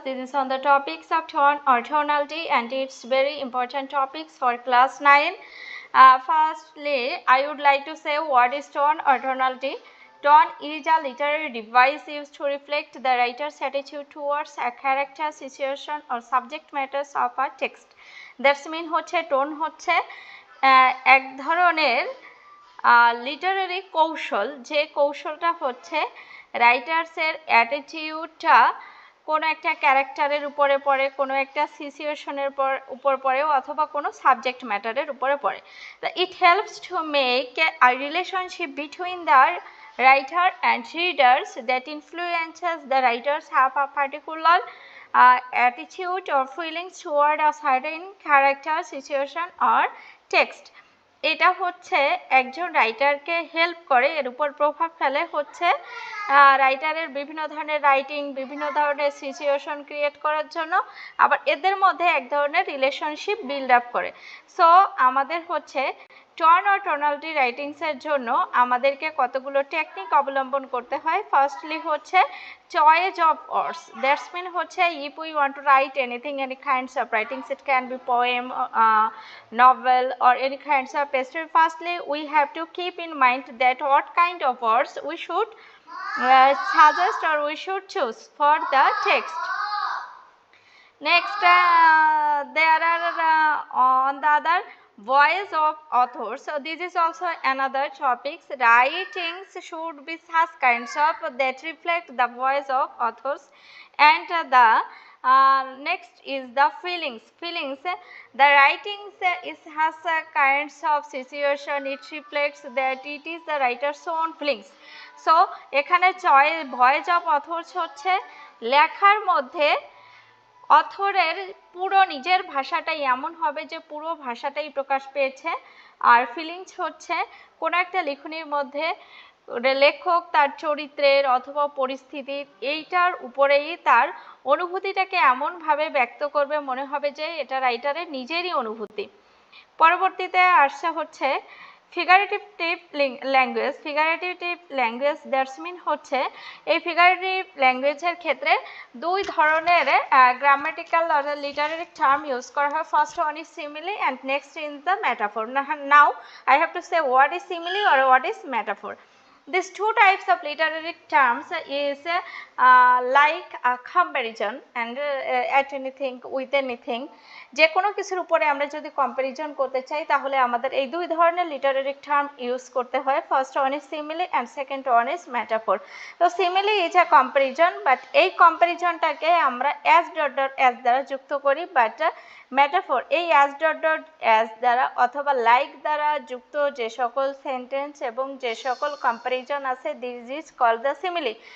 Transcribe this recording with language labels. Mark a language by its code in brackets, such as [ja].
[en] This is on the topics of tone or tonality, and it's very important topics for class 9. Firstly, I would like to say what is tone or tonality. Tone is a literary device used to reflect the writer's attitude towards a character, situation or subject matters of a text. That's mean [bn] হচ্ছে tone হচ্ছে এক ধরনের Literary কৌশল, যে কৌশলটা হচ্ছে রাইটার্সের অ্যাটিটিউডটা কোনো একটা ক্যারেক্টারের উপরে পড়ে, কোনো একটা সিচুয়েশনের উপর পড়ে, অথবা কোনো সাবজেক্ট ম্যাটারের উপরে পড়ে। [en] It helps to make a relationship between the writer and readers that influences the writers have a particular attitude or feelings toward a certain character, situation or text. [bn] এটা হচ্ছে একজন রাইটারকে হেল্প করে, এর উপর প্রভাব ফেলে হচ্ছে রাইটারের বিভিন্ন ধরনের রাইটিং, বিভিন্ন ধরনের সিচুয়েশন ক্রিয়েট করার জন্য, আবার এদের মধ্যে এক ধরনের রিলেশনশিপ বিল্ড আপ করে। সো আমাদের হচ্ছে টোন or tonality রাইটিংসের জন্য আমাদেরকে কতগুলো টেকনিক অবলম্বন করতে হয়। [en] Firstly হচ্ছে choice of words. That's mean হচ্ছে if we want to write anything, any kinds of writings, it can be poem, novel or any kinds of essay. Firstly, we have to keep in mind that what kind of words we should suggest or we should choose for the text. Next, there are on the other voice of authors. So this is also another topic. Writings should be such kinds of that reflect the voice of authors. And the next is the feelings. The writings has kinds of situation. It reflects that it is the writer's own feelings. [bn] So এখানে voice of authors হচ্ছে লেখার মধ্যে অথরের পুরো নিজের ভাষাটাই এমন হবে যে পুরো ভাষাটাই প্রকাশ পেয়েছে। আর ফিলিংস হচ্ছে কোনো একটা লেখনীর মধ্যে লেখক তার চরিত্রের অথবা পরিস্থিতির এইটার উপরেই তার অনুভূতিটাকে এমনভাবে ব্যক্ত করবে মনে হবে যে এটা রাইটারের নিজেরই অনুভূতি। পরবর্তীতে আসছে হচ্ছে ফিগারেটিভ ল্যাঙ্গুয়েজ। দ্যাটস মিন হচ্ছে এই ফিগারেটিভ ল্যাঙ্গুয়েজের ক্ষেত্রে দুই ধরনের grammatical or Literary term use করা হয়। [en] First one is simile and next is the metaphor. Now I have to say what is simile or what is metaphor. These two types of literary terms is like a comparison and at anything with anything. [bn] যে কোনো কিছুর উপরে আমরা যদি comparison করতে চাই তাহলে আমাদের এই দুই ধরনের লিটারারি টার্ম ইউজ করতে হয়। [en] First one is simile and second one is metaphor. [bn] তো simile is a comparison, but এই কম্পারিজনটাকে আমরা অ্যাজ দ্বারা যুক্ত করি, বাট মেটাফোর এই অ্যাজ দ্বারা অথবা লাইক দ্বারা যুক্ত যে সকল সেন্টেন্স এবং যে সকল কম্পারিজন আছে, [en] This is called the simile.